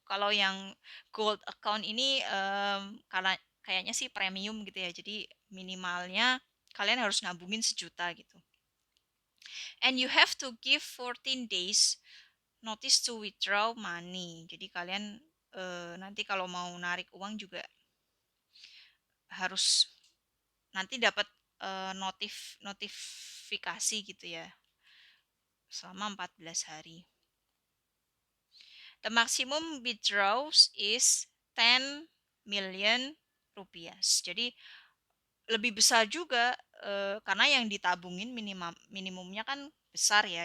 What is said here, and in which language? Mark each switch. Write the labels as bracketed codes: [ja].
[id] Kalau yang gold account ini karena kayaknya sih premium gitu ya. Jadi minimalnya kalian harus nabungin 1 juta gitu. [en] And you have to give 14 days notice to withdraw money. [id] Jadi kalian nanti kalau mau narik uang juga harus nanti dapat notifikasi gitu ya selama 14 hari. [en] The maximum withdrawals is 10 million rupiah. [id] Jadi lebih besar juga karena yang ditabungin minimumnya kan besar ya.